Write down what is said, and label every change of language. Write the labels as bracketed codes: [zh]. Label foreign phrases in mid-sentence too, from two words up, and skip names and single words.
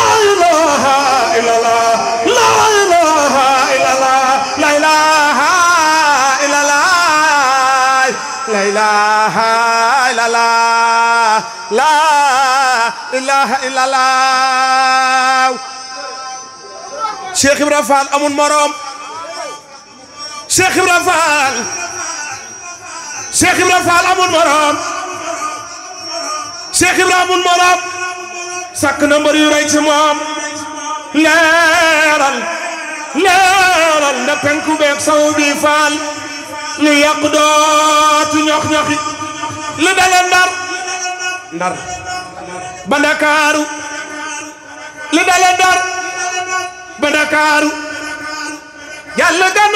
[ar] إله إلا الله لا إله إلا الله لا إله إلا الله لا إله إلا الله لا إله إلا الله [wo] Cheikh Ibra Fall amul morom [ar] Cheikh Ibra Fall Cheikh Ibra Fall amul morom [wo] Cheikh Ibra amul morom sàkk na mbër yu rëy ci moom leeral leeral na penku beeg saw bi Fall lu yàq dootu ñox-ñoxi lu dale Ndar Ndar ba Ndakaaru lu dale Ndar ba Ndakaaru yàlla